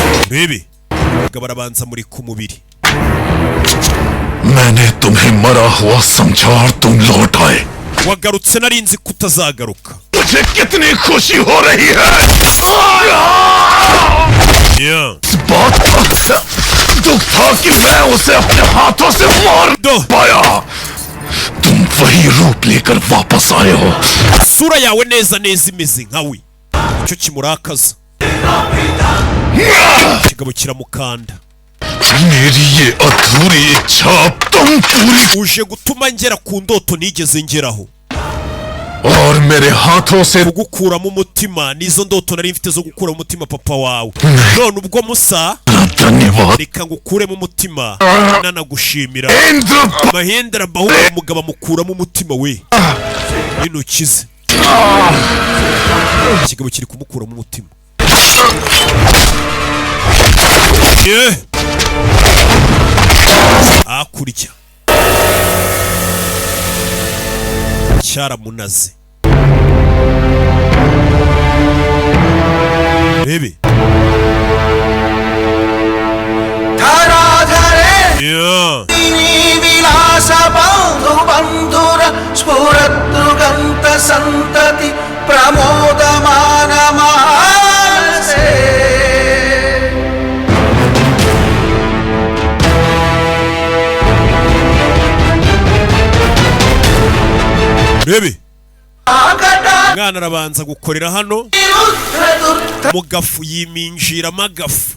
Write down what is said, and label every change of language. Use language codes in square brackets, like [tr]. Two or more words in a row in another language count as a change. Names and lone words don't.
[rw] Bebe barabanza muri ku mubiri. [hi] मैंने तुम्हें मरा हुआ समझा और तुम लौट आए। [rw] wagarutse narinzi kutazagaruka. [hi] मुझे कितनी खुशी हो रही है। इस बात का दुख था कि मैं उसे अपने हाथों से मार पाया। तुम वही रूप लेकर वापस आए हो। [rw] sura yawe neza neza imeze nkawe. Icyo kimurakaza. Kigabo kiramukanda. [hi] मेरी ये अधूरी इच्छा तुम पूरी [rw] uje gutuma ngera ku ndoto nigeze ngeraho. [hi] और मेरे हाथों से [rw] gukura mu mutima nizo ndoto nari mfite zo gukura mu mutima papa wawe. None ubwo Musa reka ngukure mu mutima nanagushimira. Mahendra Bahura umugabo mukura mu mutima we. Inukize. Kigabo kiri kumukura mu mutima. Akurya cyaramunaze. Bebe [sa] विलासा बंधु बंधुर स्फुरद्रुगंत संतति प्रमोदमान मानसे. [rw] Bebe mwana arabanza gukorera hano mugafu yiminjira magafu.